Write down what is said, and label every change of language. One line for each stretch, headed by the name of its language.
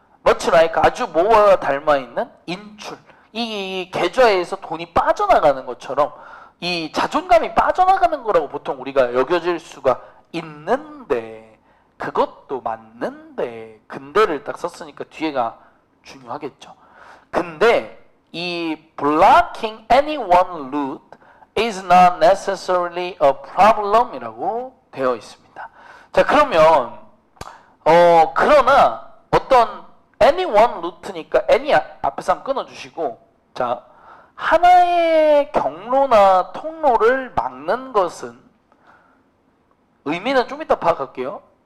Korean: much like 아주 뭐와 닮아있는 인출. 이 계좌에서 돈이 빠져나가는 것처럼 이 자존감이 빠져나가는 거라고 보통 우리가 여겨질 수가 있는데 그것도 맞는데 근데를 딱 썼으니까 뒤에가 중요하겠죠. 근데 이
English: blocking any one route is not necessarily a problem
Korean: 이라고 되어 있습니다. 자, 그러면 그러나 어떤 any one route니까 any 앞에서 한번 끊어주시고, 자, 하나의 경로나 통로를 막는 것은 의미는 좀 이따 파악할게요.